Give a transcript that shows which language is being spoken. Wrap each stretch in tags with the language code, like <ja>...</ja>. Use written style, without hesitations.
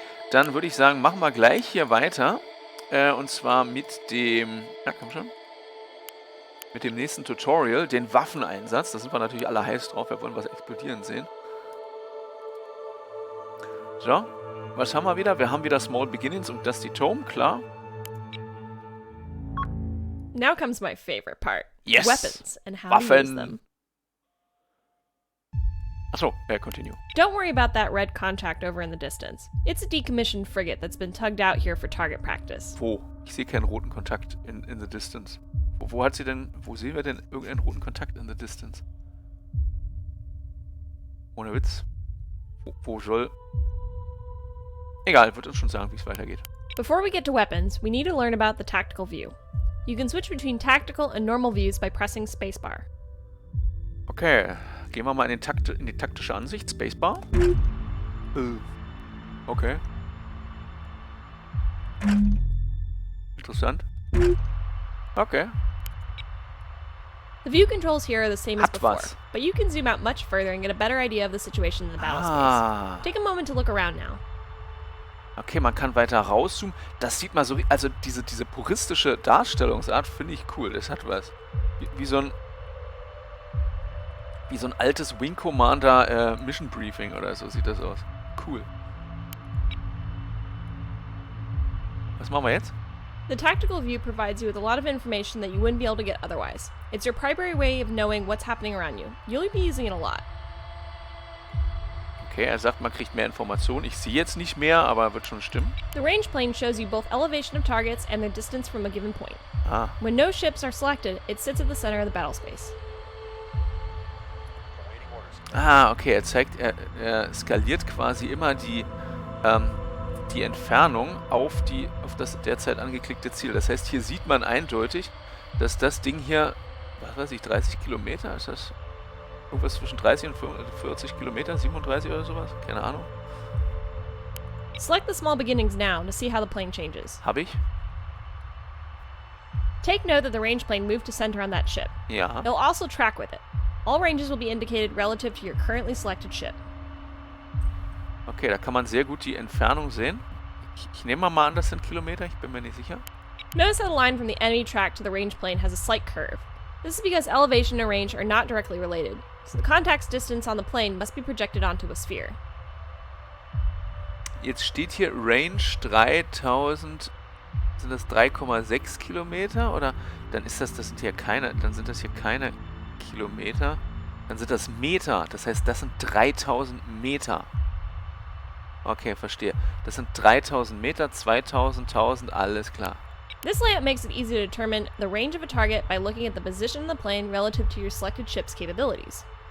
<de>Dann würde ich sagen, machen wir gleich hier weiter. Und zwar mit dem... Ja, komm schon. Mit dem nächsten Tutorial, den Waffeneinsatz. Da sind wir natürlich alle heiß drauf. Wir wollen was explodieren sehen. So. Was haben wir wieder? Wir haben wieder Small Beginnings und Dusty Tome, klar.</de> <en>Now comes my favorite part. Yes! Weapons and how to use them.</en> <de>Achso,</de> <en>continue. Don't worry about that red contact over in the distance. It's a decommissioned frigate that's been tugged out here for target practice.</en> <de>Wo? Ich sehe keinen roten Kontakt</de> <en>in the distance.</en> <de>Wo sehen wir denn irgendeinen roten Kontakt</de> <en>in the distance?</en> <de>Ohne Witz. Wo soll... Egal, wird uns schon sagen, wie es weitergeht.</de> <en>Before we get to weapons, we need to learn about the tactical view. You can switch between tactical and normal views by pressing spacebar.</en> <de>Okay, gehen wir mal in die taktische Ansicht.</de> <en>Spacebar. Okay.</en> <de>Interessant. Okay.</de> <en>The view controls here are the same as</en> <de>Hat</de> <en>before,</en> <de>was.</de> <en>but you can zoom out much further and get a better idea of the situation in the battle space. Take a moment to look around now.</en> <de>Okay, man kann weiter rauszoomen. Das sieht man so wie... Also diese puristische Darstellungsart finde ich cool. Das hat was. Wie so ein altes Wing Commander Mission Briefing oder so sieht das aus. Cool. Was machen wir jetzt?</de> <en>The tactical view provides you with a lot of information that you wouldn't be able to get otherwise. It's your primary way of knowing what's happening around you. You'll be using it a lot.</en> <de>Okay, er sagt, man kriegt mehr Informationen. Ich sehe jetzt nicht mehr, aber wird schon stimmen.</de> <en>The range plane shows you both elevation of targets and their distance from a given point. When no ships are selected, it sits at the center of the battle space.</en> <de>Okay, er skaliert quasi immer die Entfernung auf das derzeit angeklickte Ziel. Das heißt, hier sieht man eindeutig, dass das Ding hier, was weiß ich, 30 Kilometer, ist das irgendwas zwischen 30 und 40 Kilometer, 37 oder sowas? Keine Ahnung.</de> <en>Select the small beginnings now to see how the plane changes.</en> <de>Hab ich?</de> <en>Take note that the range plane moved to center on that ship.</en> <de>Ja.</de> <en>It'll also track with it. All ranges will be indicated relative to your currently selected ship.</en> <de>Okay, da kann man sehr gut die Entfernung sehen. Ich nehme mal an, das sind Kilometer, ich bin mir nicht sicher.</de> <en>Notice that the line from the enemy track to the range plane has a slight curve. This is because elevation and range are not directly related, so the contact's distance on the plane must be projected onto a sphere.</en> <de>Jetzt steht hier Range 3000, sind das 3,6 Kilometer? Oder dann ist das sind hier keine, dann sind das hier keine Kilometer. Dann sind das Meter, das heißt, das sind 3000 Meter. Okay, verstehe. Das sind 3000 Meter, 2000, 1000, alles klar.</de> <en>This layout makes it easy to determine the range of a target by looking at the position of the plane relative to your selected ship's capabilities.</en>